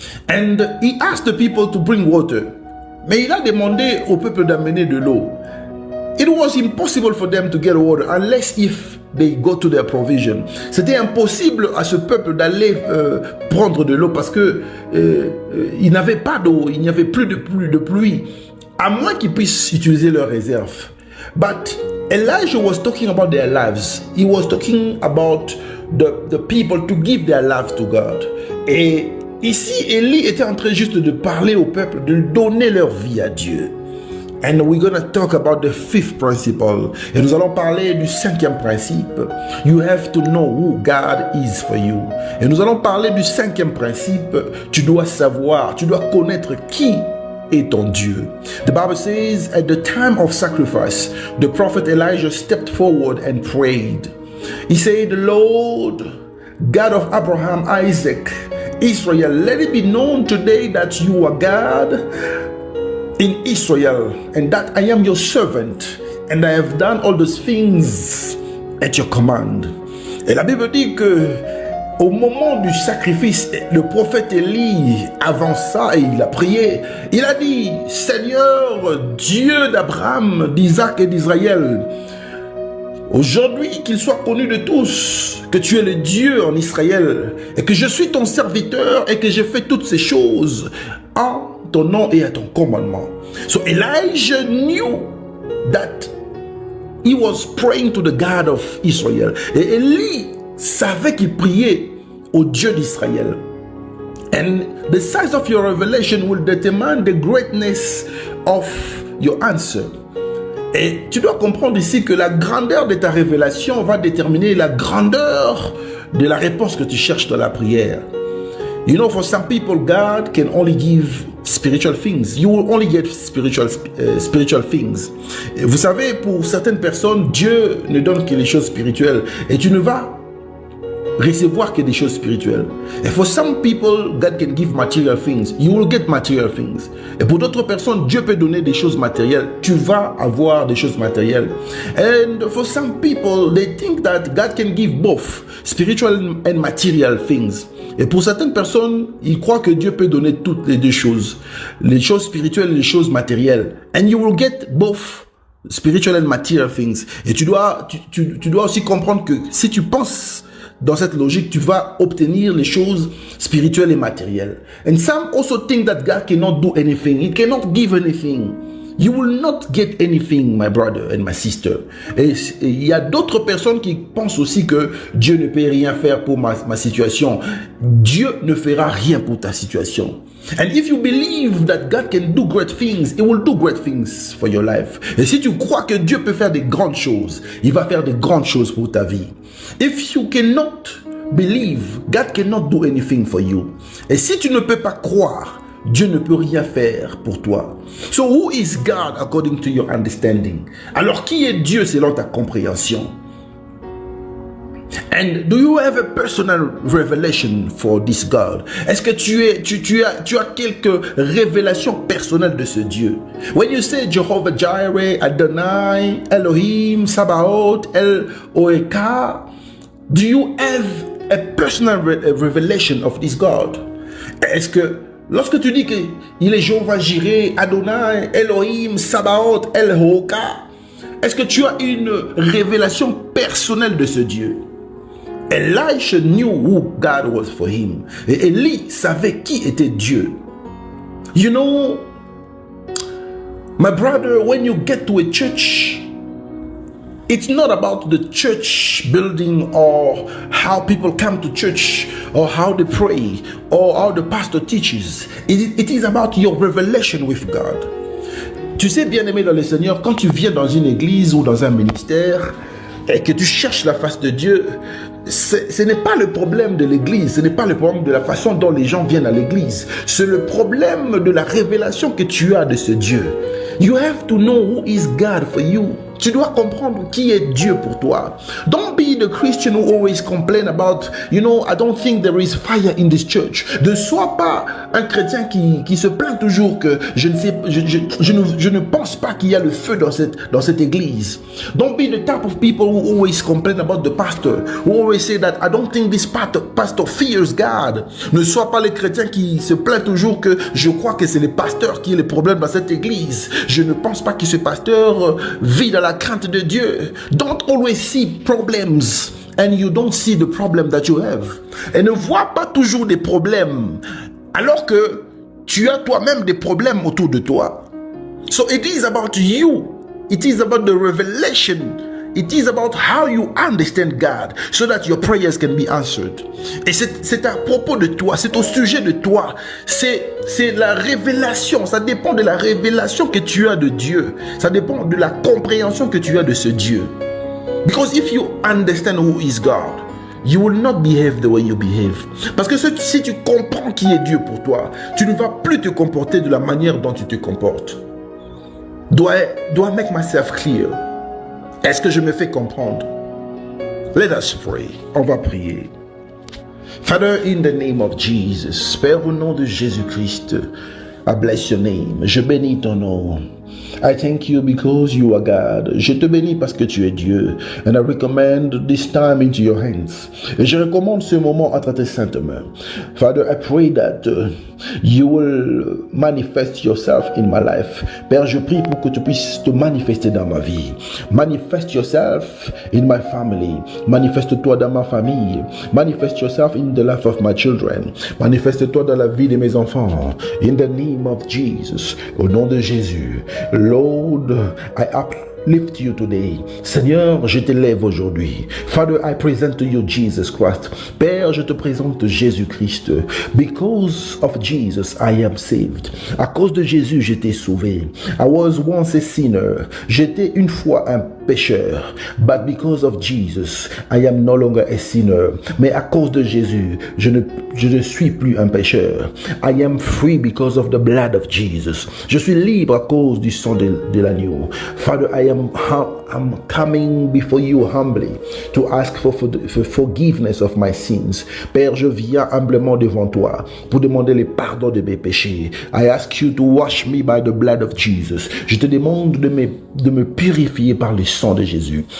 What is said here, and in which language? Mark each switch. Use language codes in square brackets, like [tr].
[en] And he asked the people to bring water. [fr] Mais il a demandé au peuple d'amener de l'eau. [en] It was impossible for them to get water unless if they go to their provision. [fr] C'était impossible à ce peuple d'aller prendre de l'eau parce que ils n'avaient pas d'eau, il n'y avait plus de pluie, à moins qu'ils puissent utiliser leurs réserves. [en] But Elijah was talking about their lives. He was talking about the people to give their lives to God. [fr] Et ici, Élie était en train juste de parler au peuple, de donner leur vie à Dieu. [en] And we're going to talk about the 5th principle. [fr] Et nous allons parler du 5e principe. [en] You have to know who God is for you. [fr] Et nous allons parler du 5e principe. Tu dois savoir, tu dois connaître qui est ton Dieu. [en] The Bible says, at the time of sacrifice, the prophet Elijah stepped forward and prayed. He said, Lord, God of Abraham, Isaac, Israel, let it be known today that you are God in Israel, and that I am your servant, and I have done all those things at your command. [fr] Et la Bible dit que au moment du sacrifice, le prophète Élie avança et il a prié. Il a dit, Seigneur, Dieu d'Abraham, d'Isaac et d'Israël, aujourd'hui qu'il soit connu de tous que tu es le Dieu en Israël et que je suis ton serviteur et que j'ai fait toutes ces choses en ton nom et à ton commandement. [en] So Elijah knew that he was praying to the God of Israel. [fr] Et Élie savait qu'il priait au Dieu d'Israël. [en] And the size of your revelation will determine the greatness of your answer. [fr] Et tu dois comprendre ici que la grandeur de ta révélation va déterminer la grandeur de la réponse que tu cherches dans la prière. [en] You know, for some people, God can only give spiritual things. You will only get spiritual things. [fr] Et vous savez, pour certaines personnes, Dieu ne donne que les choses spirituelles. Et tu ne vas recevoir que des choses spirituelles. [en] And for some people, God can give material things. You will get material things. [fr] Et pour d'autres personnes, Dieu peut donner des choses matérielles. Tu vas avoir des choses matérielles. [en] And for some people, they think that God can give both spiritual and material things. [fr] Et pour certaines personnes, ils croient que Dieu peut donner toutes les deux choses. Les choses spirituelles et les choses matérielles. [en] And you will get both spiritual and material things. [fr] Et tu dois aussi comprendre que si tu penses dans cette logique, tu vas obtenir les choses spirituelles et matérielles. [en] And some also think that God cannot do anything. He cannot give anything. You will not get anything, my brother and my sister. [fr] Et il y a d'autres personnes qui pensent aussi que Dieu ne peut rien faire pour ma situation. Dieu ne fera rien pour ta situation. [en] And if you believe that God can do great things, He will do great things for your life. [fr] Et si tu crois que Dieu peut faire des grandes choses, il va faire des grandes choses pour ta vie. [en] If you cannot believe, God cannot do anything for you. [fr] Et si tu ne peux pas croire, Dieu ne peut rien faire pour toi. [en] So who is God according to your understanding? [fr] Alors qui est Dieu selon ta compréhension? [en] And do you have a personal revelation for this God? [fr] Est-ce que tu as quelques révélations personnelles de ce Dieu? [en] When you say Jehovah Jireh, Adonai, Elohim, Sabaoth, El-Oeka, do you have a personal revelation of this God? [fr] Est-ce que lorsque tu dis qu'il est Jehovah Jireh, Adonai, Elohim, Sabaoth, El-Oeka, est-ce que tu as une révélation personnelle de ce Dieu? [en] Elisha knew who God was for him. [fr] Et Élie savait qui était Dieu. [en] You know, my brother, when you get to a church, it's not about the church building or how people come to church or how they pray or how the pastor teaches. It is about your revelation with God. [fr] Tu sais, bien-aimé dans le Seigneur, quand tu viens dans une église ou dans un ministère et que tu cherches la face de Dieu, ce n'est pas le problème de l'église, ce n'est pas le problème de la façon dont les gens viennent à l'église. C'est le problème de la révélation que tu as de ce Dieu. [en] You have to know who is God for you. [fr] Tu dois comprendre qui est Dieu pour toi. [en] Don't be the Christian who always complain about, you know, I don't think there is fire in this church. [fr] Ne sois pas un chrétien qui se plaint toujours que je ne pense pas qu'il y a le feu dans cette église. [en] Don't be the type of people who always complain about the pastor, who always say that I don't think this pastor fears God. [fr] Ne sois pas le chrétien qui se plaint toujours que je crois que c'est le pasteur qui est le problème dans cette église. Je ne pense pas que ce pasteur vit dans la crainte de Dieu. [en] Don't always see problems and you don't see the problem that you have. [fr] Et ne vois pas toujours des problèmes alors que tu as toi-même des problèmes autour de toi. [en] So it is about you. It is about the revelation. It is about how you understand God so that your prayers can be answered. [fr] Et c'est à propos de toi, c'est au sujet de toi. C'est la révélation, ça dépend de la révélation que tu as de Dieu. Ça dépend de la compréhension que tu as de ce Dieu. [en] Because if you understand who is God, you will not behave the way you behave. [fr] Parce que si tu comprends qui est Dieu pour toi, tu ne vas plus te comporter de la manière dont tu te comportes. [en] Do I make myself clear? [fr] Est-ce que je me fais comprendre? [en] Let us pray. [fr] On va prier. [en] Father, in the name of Jesus, [fr] Père, au nom de Jésus-Christ, [en] I bless your name. [fr] Je bénis ton nom. [en] I thank you because you are God. [fr] Je te bénis parce que tu es Dieu. [en] And I recommend this time into your hands. [fr] Et je recommande ce moment entre tes saintes mains. [en] Father, I pray that you will manifest yourself in my life. [fr] Père, je prie pour que tu puisses te manifester dans ma vie. [en] Manifest yourself in my family. [fr] Manifeste-toi dans ma famille. [en] Manifest yourself in the life of my children. [fr] Manifeste-toi dans la vie de mes enfants. [en] In the name of Jesus. [fr] Au nom de Jésus. [en] Lord, I lift you today. [fr] Seigneur, je t'élève aujourd'hui. [en] Father, I present to you Jesus Christ. [fr] Père, je te présente Jésus-Christ. [en] Because of Jesus, I am saved. [fr] À cause de Jésus, j'étais sauvé. [en] I was once a sinner. [fr] J'étais une fois un pécheur. [en] But because of Jesus, I am no longer a sinner. [fr] Mais à cause de Jésus, je ne suis plus un pécheur. [en] I am free because of the blood of Jesus. [fr] Je suis libre à cause du sang de l'agneau. [en] Father, I'm coming before you humbly to ask for forgiveness of my sins. [fr] Père, je viens humblement devant toi pour demander le pardon de mes péchés. [en] I ask you to wash me by the blood of Jesus. [fr] Je te demande de me purifier par le sang de Jésus.